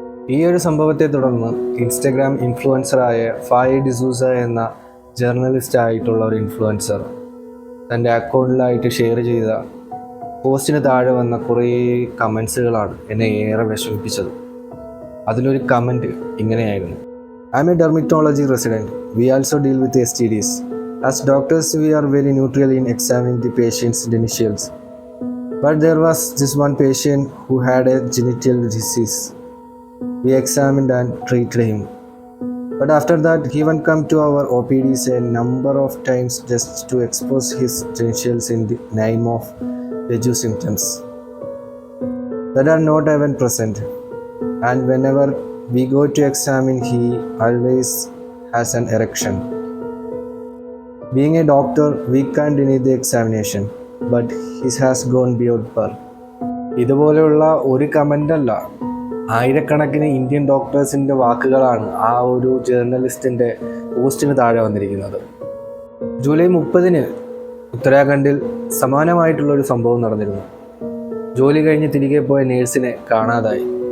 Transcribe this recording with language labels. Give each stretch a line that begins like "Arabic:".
Malayalam: ഈ ഒരു സംഭവത്തെ തുടർന്ന് ഇൻസ്റ്റഗ്രാം ഇൻഫ്ലുവൻസറായ ഫായ ഡിസൂസ എന്ന ജേർണലിസ്റ്റ് ആയിട്ടുള്ള ഒരു ഇൻഫ്ലുവൻസർ തൻ്റെ അക്കൗണ്ടിലായിട്ട് ഷെയർ ചെയ്ത പോസ്റ്റിന് താഴെ വന്ന കുറേ കമൻസുകളാണ് എന്നെ ഏറെ വിഷമിപ്പിച്ചത്. അതിലൊരു കമൻറ്റ് ഇങ്ങനെയായിരുന്നു:
English: I'm a dermatology resident. We also deal with STDs. As doctors we are very neutral in examining the patients initials. But there was this one patient who had a genital disease. We examined and treated him. But after that, he went come to our OPDs a number of times just to expose his genitals in the name of veggie symptoms that are not even present. And whenever we go to examine, he always has an erection. Being a doctor, we can't deny the examination. But his has gone beyond par.
Malayalam: ഇതുപോലെയുള്ള ഒരു കമൻ്റല്ല, ആയിരക്കണക്കിന് Indian ഡോക്ടേഴ്സിൻ്റെ വാക്കുകളാണ് ആ ഒരു ജേർണലിസ്റ്റിൻ്റെ പോസ്റ്റിന് താഴെ വന്നിരിക്കുന്നത്. July 30 ഉത്തരാഖണ്ഡിൽ സമാനമായിട്ടുള്ളൊരു സംഭവം നടന്നിരുന്നു. ജോലി കഴിഞ്ഞ് തിരികെ പോയ നേഴ്സിനെ കാണാതായി.